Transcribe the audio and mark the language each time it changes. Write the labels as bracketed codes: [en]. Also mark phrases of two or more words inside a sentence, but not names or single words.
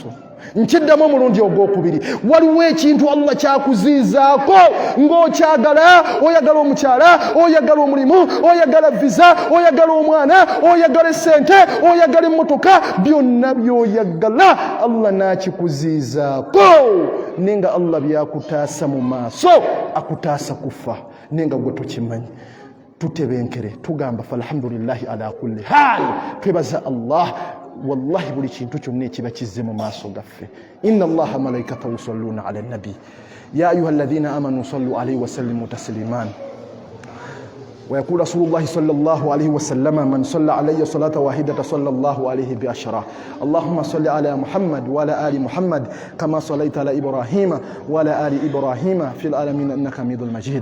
[lg] Nkiddamu omulundi ogwokubiri, waliwo ekintu Allah kyakuziizaako ng'okyagala, oyagala omukyala, oyagala omulimu, oyagala visa, oyagala omwana, oyagala essente, oyagala emmotoka, byonna by'oyagala Allah n'akikuziizaako, nenga Allah byakutaasa mu maaso akutaasa kufa, nenga gwe tukimanyi. Tutebenkere tugamba [ar] فالحمد لله على كل حال, [lg] twebaza Allah wallahi buli kintu kyonna ekiba kizze mu maaso gaffe. [ar] إن الله وملائكته يصلون على النبي يا أيها الذين آمنوا صلوا عليه وسلموا تسليما. ويقول رسول الله صلى الله عليه وسلم: من صلى علي صلاة واحدة صلى الله عليه بعشرة. اللهم صل على محمد وعلى آل محمد كما صليت على إبراهيم وعلى آل إبراهيم في العالمين إنك حميد مجيد.